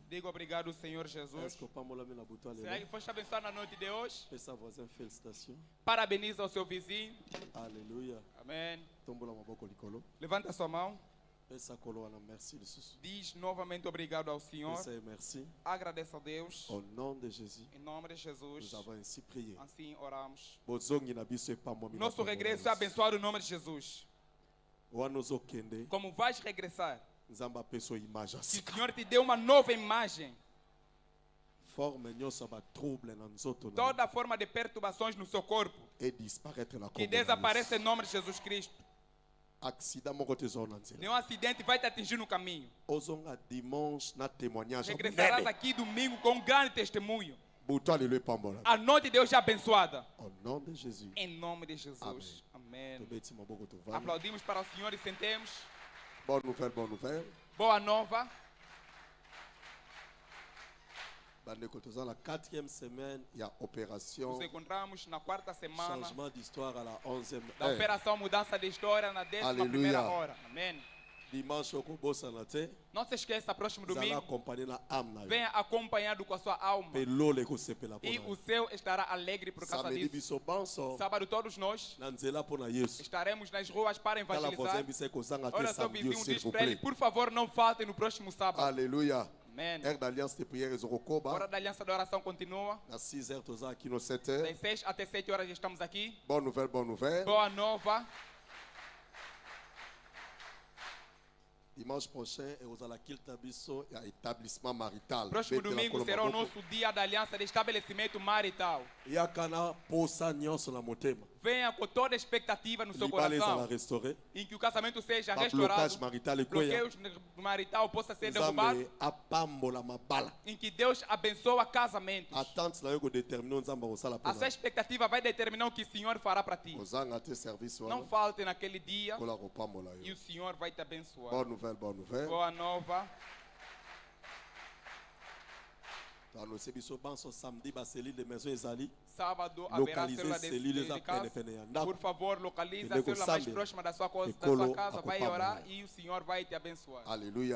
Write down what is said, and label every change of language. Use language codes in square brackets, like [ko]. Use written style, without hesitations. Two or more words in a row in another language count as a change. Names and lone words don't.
[pt] Digo obrigado, Senhor Jesus. Será que foste abençoado na noite de hoje? Parabeniza o seu vizinho. Aleluia. Amém. Levanta a sua mão. Diz novamente obrigado ao Senhor. Agradeça a Deus. [fr] Au nom de Jésus. [pt] Em nome de Jesus. [fr] Nous avons ainsi prié. [pt] Assim oramos. Nosso regresso é abençoado em nome de Jesus. Como vais regressar? Que o Senhor te dê uma nova imagem. Toda forma de perturbações no seu corpo que desapareça em nome de Jesus Cristo. Nenhum acidente vai te atingir no caminho. Regressarás aqui domingo com um grande testemunho. A noite de hoje é abençoada. Em nome de Jesus. Amém. Aplaudimos para o Senhor e sentemos. [fr] Bonne nouvelle, bonne nouvelle. [pt] Boa nova. [fr] La quatrième semaine, il y a opération. [pt] Nos encontramos na quarta semana. [fr] Changement d'histoire à la 11e [pt] da [fr] heure. [pt] Operação mudança de história na 11ª hora. Amém. [fr] Dimanche [pt] não se esqueça, próximo domingo venha acompanhado com a sua alma e o céu estará alegre por causa disso. Sábado todos nós estaremos nas ruas para evangelizar. Olha, seu vizinho, diz para ele, por favor, não faltem no próximo sábado. Aleluia. Amém. [fr] Hora d'alliance de prière [pt] Hora da aliança de oração continua. Às 6 heures aqui no 7 heures. Das 6 até 7 horas estamos aqui. [fr] Bonne nouvelle, bonne nouvelle. [pt] Boa nova. [fr] Dimanche prochain, il y a établissement marital. [pt] Próximo domingo será o nosso dia da aliança de estabelecimento marital. Venha com toda a expectativa no seu coração em que o casamento seja restaurado, bloqueio marital possa ser derrubado, em que Deus abençoa casamentos. A sua expectativa vai determinar o que o Senhor fará para ti. Não falte naquele dia e o Senhor vai te abençoar. [fr] Bonne nouvelle, bonne nouvelle. [pt] Boa nova. Sábado haverá célula de casa. Por favor, localize a célula mais próxima da sua casa. Vai orar e o Senhor vai te abençoar. Aleluia.